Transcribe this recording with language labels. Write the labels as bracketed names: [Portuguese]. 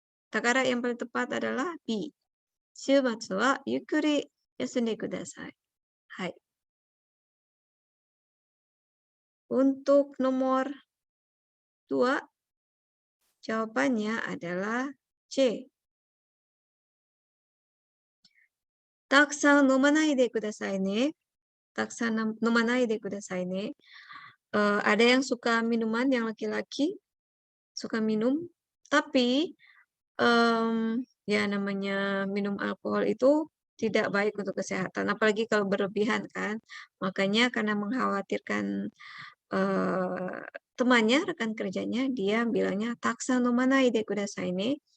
[Indonesian] Kata yang paling tepat adalah B. [Japanese] 週末はゆっくり休んでください. Hai. [Indonesian] Untuk nomor 2, jawabannya adalah C. [Japanese] たくさん飲まないでくださいね.たくさん飲まないでくださいね. [Indonesian] Ada yang suka minuman, yang laki-laki suka minum, tapi ya namanya minum alkohol itu tidak baik untuk kesehatan, apalagi kalau berlebihan kan. Makanya karena mengkhawatirkan temannya, rekan kerjanya, dia bilangnya [Japanese] taksan nomanai de kudasai ne.